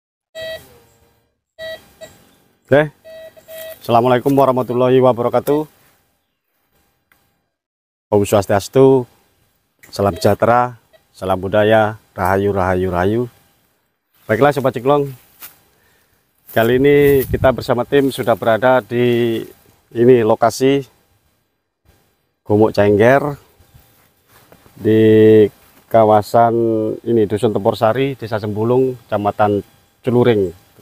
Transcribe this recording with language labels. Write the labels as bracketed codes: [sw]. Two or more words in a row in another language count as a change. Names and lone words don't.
[ar] Oke, السلام عليكم ورحمة الله وبركاته. [id] Om Swastiastu, salam sejahtera, salam budaya, rahayu, rahayu, rahayu. Baiklah Sobat Cingklong, kali ini kita bersama tim sudah berada di ini lokasi Gumuk Cengger di kawasan ini Dusun Tempursari, Desa Sembulung, Kecamatan Celuring.